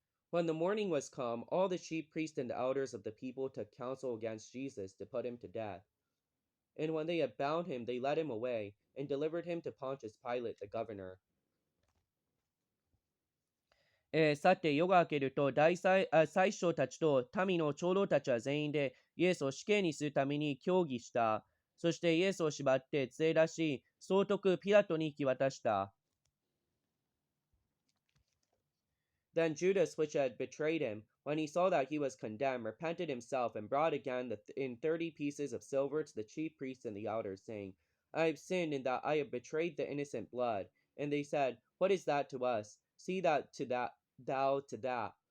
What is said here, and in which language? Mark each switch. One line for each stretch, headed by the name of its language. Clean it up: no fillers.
English: When the morning was come, all the chief priests and the elders of the people took counsel against Jesus to put him to death. And when they had bound him, they led him away, and delivered him to Pontius Pilate, the governor.
Japanese: さて、夜が明けると宰相たちと民の長老たちは全員でイエスを死刑にするために協議した。そしてイエスを縛って連れ出し、総督ピラトに引き渡した。
English: Then Judas, which had betrayed him, when he saw that he was condemned, repented himself and brought again in 30 pieces of silver to the chief priests and the elders, saying, I have sinned in that I have betrayed the innocent blood. And they said, What is that to us? See that to that thou to that.